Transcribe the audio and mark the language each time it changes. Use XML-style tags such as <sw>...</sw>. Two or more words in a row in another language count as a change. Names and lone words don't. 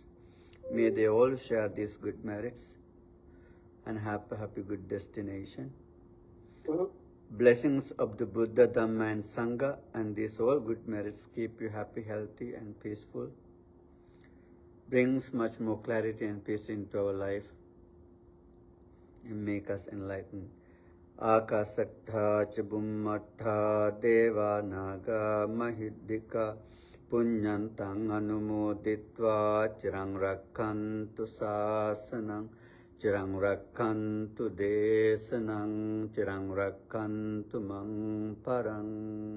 <en>May they all share these good merits and have a happy good destination. Blessings of the Buddha, Dhamma and Sangha and these all good merits keep you happy, healthy and peaceful. Brings much more clarity and peace into our life and make us enlightened.</en> <pi>Akasattha ca bummattha deva naga mahiddhika punyantang anumoditva cirang rakkantu sasanang cirang rakkantu desanang cirang rakkantu mang parang</pi>